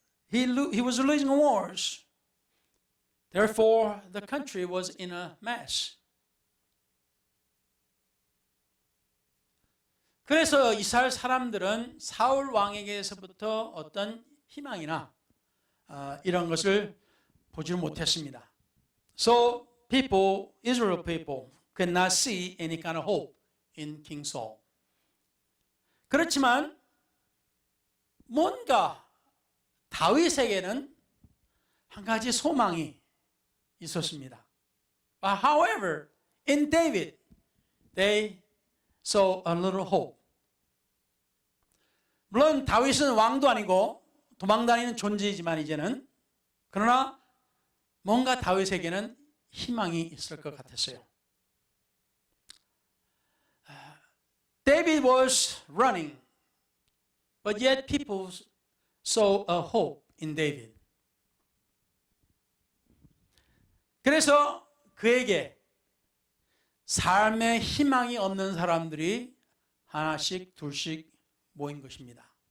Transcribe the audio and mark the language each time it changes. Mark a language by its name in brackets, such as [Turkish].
[English] He was losing wars. Therefore, the country was in a mess. [Korean] 그래서 이스라엘 사람들은 사울 왕에게서부터 어떤 희망이나 이런 것을 보지 못했습니다. [English] So people, Israel people, could not see any kind of hope in King Saul. [Korean] 그렇지만 뭔가 다윗에게는 한 가지 소망이 있었습니다. [English] But however, in David, they saw a little hope. [Korean] 물론 다윗은 왕도 아니고 도망다니는 존재이지만 이제는 그러나 뭔가 다윗에게는 희망이 있을 것 같았어요. [English] David was running, but yet people saw a hope in David. [Korean] 그래서 그에게 삶의 희망이 없는 사람들이 하나씩 둘씩 모인 것입니다.